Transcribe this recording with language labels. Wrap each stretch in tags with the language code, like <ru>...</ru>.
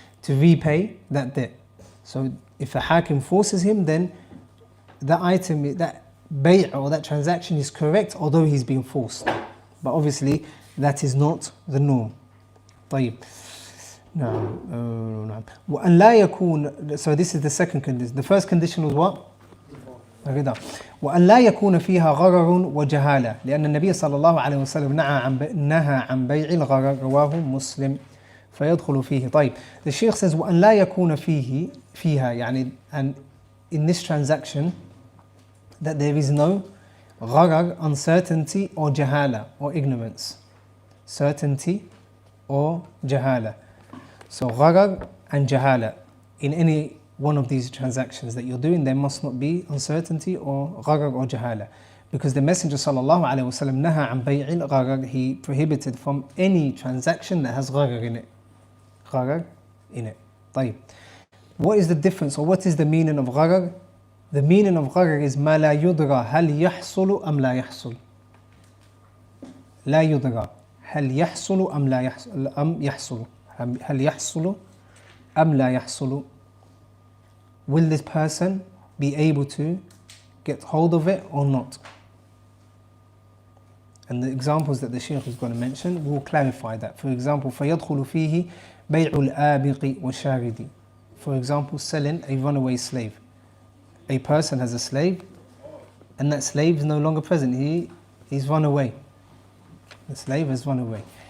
<en>To repay that debt. So if a hakim forces him, then that item, that bay' or that transaction is correct, although he's being forced. But obviously that is not the norm.</en> <ar>طيب. No. وأن لا يكون.</ar> <en>So this is the second condition. The first condition was what?</en> <ar>وأن لا يكون فيها غرر وجهالة لأن النبي صلى الله عليه وسلم نهى عن بيع الغرر رواه مسلم فيدخل فيه. طيب.</ar> <en>The Shaykh says</en> <ar>وأن لا يكون فيها يعني,</ar> <en>and in this transaction that there is no gharar, uncertainty, or jahala, or ignorance. Certainty or jahala. So gharar and jahala. In any one of these transactions that you're doing, there must not be uncertainty or gharar or jahala. Because the Messenger sallallahu alaihi wasallam naha an bay'il gharar, he prohibited from any transaction that has gharar in it. Gharar in it. طيب. What is the difference, or what is the meaning of gharar? The meaning of gharar is</en> <ar>ما لا يدرى هل يحصل أم لا يحصل. لا يدرى هل يحصل أم لا يحصل أم يحصل. هل يحصل أم لا يحصل.</ar> <en>Will this person be able to get hold of it or not? And the examples that the Shaykh is going to mention will clarify that. For example,</en> <ar>فيدخل فيه بيع الآبق والشارد.</ar> <en>For example, selling a runaway slave. A person has a slave, and that slave is no longer present. He's run away. The slave has run away.</en>